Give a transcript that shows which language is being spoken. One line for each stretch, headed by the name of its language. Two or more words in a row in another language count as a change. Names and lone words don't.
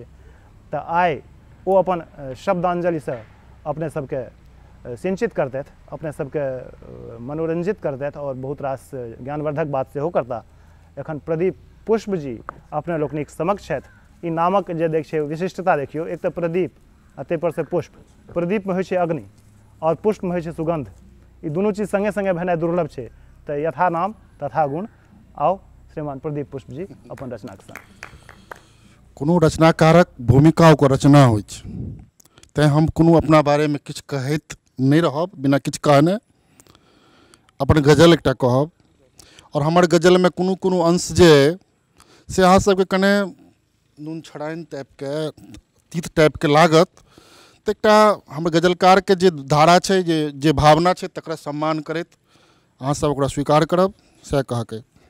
Maithili: तऽ आइ ओ अपन शब्दांजलि से अपने सबके सिंचित करतथि, अपने सबके मनोरंजित करतथि और बहुत रास ज्ञानवर्धक बात सेहो करता। एखन प्रदीप पुष्प जी अपने लोकनिक समक्ष छथि। ई नामक जे देख छै विशिष्टता देखियो, एक तो प्रदीप आ ताहि पर से पुष्प। प्रदीप में होइ छै अग्नि और पुष्प में होइ छै सुगंध। ई दुनू चीज संगे संगे भेनाइ दुर्लभ छै। तऽ यथा नाम तथा गुण। आओ श्रीमान प्रदीप पुष्प जी अपन रचनाक संग। कोनो रचनाकारक भूमिका ओकर रचना होइ छै, तेँ हम कोनो अपना बारे में किछु कहैत नहीं रहब, बिना किछु कहने अपन गजल एकटा कहब। और हमर गजल में कोनो कोनो अंश जे से अहाँ सबके कने नून छड़ाइन टाइप के, तीत टाइप के लागत, तऽ एकटा हमर गजलकार के जे धारा छै, जे भावना छै, तकरा सम्मान करैत अहाँ सब ओकरा स्वीकार करब, सएह कहके।